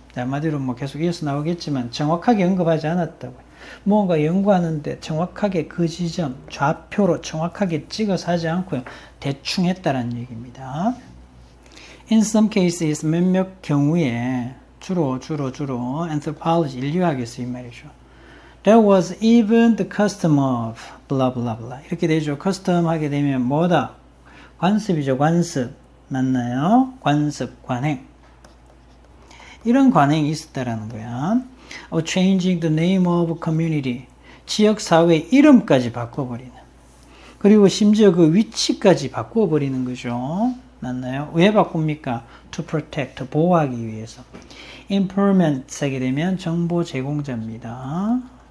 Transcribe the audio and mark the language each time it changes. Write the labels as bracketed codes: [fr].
[ko] 한마디로 뭐 계속 이어서 나오겠지만 정확하게 언급하지 않았다고요. 뭔가 연구하는데 정확하게 그 지점, 좌표로 정확하게 찍어서 하지 않고요. 대충 했다라는 얘기입니다. [en] In some cases, [ko] 몇몇 경우에 주로 anthropology, 인류학에서 이 말이죠. [en] That was even the custom of blah blah blah. [ko] 이렇게 되죠. custom 하게 되면 뭐다? 관습이죠. 관습. 맞나요? 관습, 관행. 이런 관행이 있었다라는 거야. [en] Of changing the name of community. [ko] 지역사회 이름까지 바꿔버리는. 그리고 심지어 그 위치까지 바꿔버리는 거죠. 맞나요? 왜 바꿉니까? [en] To protect, [ko] 보호하기 위해서. Informant 하게 되면 정보 제공자입니다.